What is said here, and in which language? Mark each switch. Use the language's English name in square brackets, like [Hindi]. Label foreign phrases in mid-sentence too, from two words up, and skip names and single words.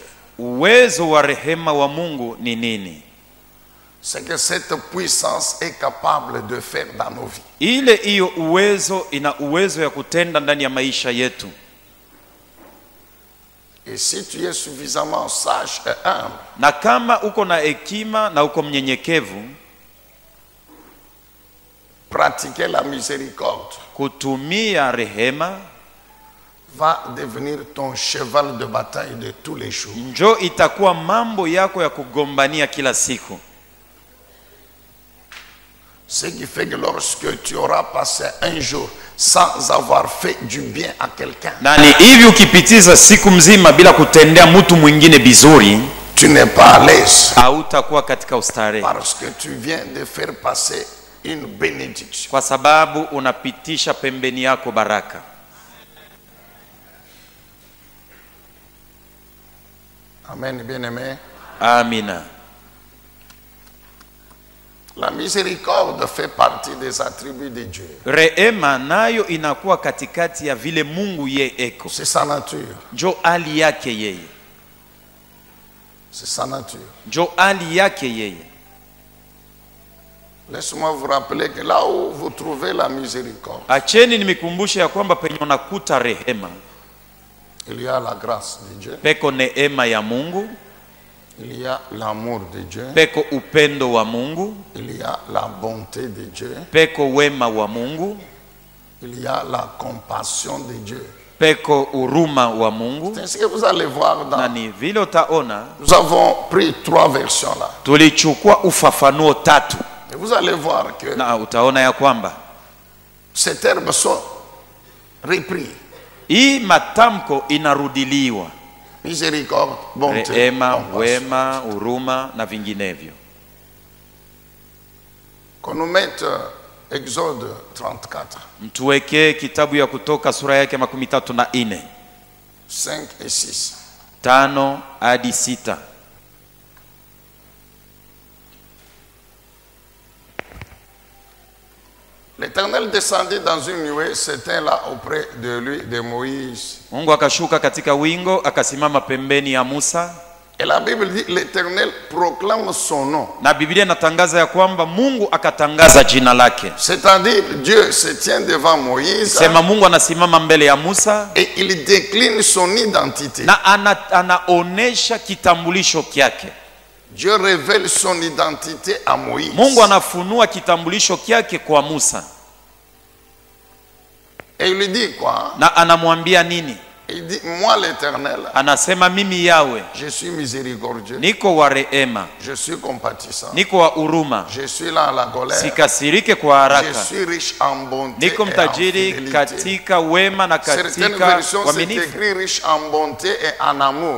[Swahili] uwezo wa rehema wa Mungu ni nini, [French] C'est que cette puissance est capable de faire dans nos vies. [Swahili] ile hiyo uwezo ina uwezo ya kutenda ndani ya maisha yetu. [French] Et si tu es suffisamment sage et humble, [Swahili] Na kama uko na hekima na uko mnyenyekevu, [French] pratiquer la miséricorde [Swahili] kutumia rehema [French] va devenir ton cheval de bataille de tous les jours. [Swahili] njo itakuwa mambo yako ya kugombania kila siku. [French] Ce qui fait que lorsque tu auras passé un jour sans avoir fait du bien à quelqu'un, [Swahili] Na ni hivi ukipitiza siku mzima bila kutendea mtu mwingine bizuri, [French] tu n'es pas à l'aise [Swahili] hautakuwa katika ustarehe, [French] parce que tu viens de faire passer une bénédiction. [Swahili] kwa sababu unapitisha pembeni yako baraka. [French] Amen, bien-aimé. [Swahili] Amina. [French] La miséricorde fait partie des attributs de Dieu. [Swahili] Rehema nayo inakuwa katikati ya vile Mungu ye eko, [French] C'est sa nature. [Swahili] njo hali yake yeye, [French] C'est sa nature. [Swahili] njo hali yake yeye. [French] Laisse-moi vous rappeler que là où vous trouvez la miséricorde, [Swahili] Acheni nimekumbushe ya kwamba penye unakuta rehema [French] il y a la grâce de Dieu, [Swahili] peko neema ya Mungu, [French] il y a l'amour de Dieu, [Swahili] peko upendo wa Mungu, [French] il y a la bonté de Dieu, [Swahili] peko wema wa Mungu, [French] il y a la compassion de Dieu. [Swahili] peko huruma wa Mungu. [French] C'est ce que vous allez voir [Swahili] Na [French] dans... [Swahili] ni vile utaona [French] Nous avons pris 3 versions là. [Swahili] tulichukua ufafanuo tatu, [French] Et vous allez voir que [Swahili] na utaona ya kwamba [French] ces termes sont repris. [Swahili] hii matamko inarudiliwa: [French] Miséricorde, bonté, [Swahili] rehema, [French] compassion. [Swahili] wema, huruma na vinginevyo. [French] Qu'on nous mette Exode 34, [Swahili] Mtuwekee kitabu ya Kutoka sura yake 34, [French] 5 et 6. [Swahili] 5 hadi 6. [French] L'Éternel descendit dans une nuée, s'éteint là auprès de lui, de Moïse. [Swahili] Mungu akashuka katika wingo, akasimama pembeni ya Musa. [French] Et la Bible dit, l'Éternel proclame son nom. [Swahili] Na Biblia inatangaza ya kwamba Mungu akatangaza jina lake. [French] C'est-à-dire, Dieu se tient devant Moïse [Swahili] Sema Mungu anasimama mbele ya Musa [French] et il décline son identité. [Swahili] na anaonesha kitambulisho kyake. [French] Dieu révèle son identité à Moïse. [Swahili] Mungu anafunua kitambulisho kyake kwa Musa. [French] Et il lui dit quoi? [Swahili] Na anamwambia nini? [French] Il dit, moi l'Éternel, [Swahili] Anasema mimi Yawe [French] je suis miséricordieux, [Swahili] niko wa rehema, [French] je suis compatissant, [Swahili] niko wa huruma, [French] je suis là à la colère, [Swahili] sikasirike kwa [French] je [Swahili] haraka, [French] suis riche en bonté [Swahili] niko [French] et en [Swahili] mtajiri [French] fidélité. [Swahili] katika wema na [French] Certaines [Swahili] katika [French] versions c'est [Swahili] uaminifu. [French] écrit riche en bonté et en amour.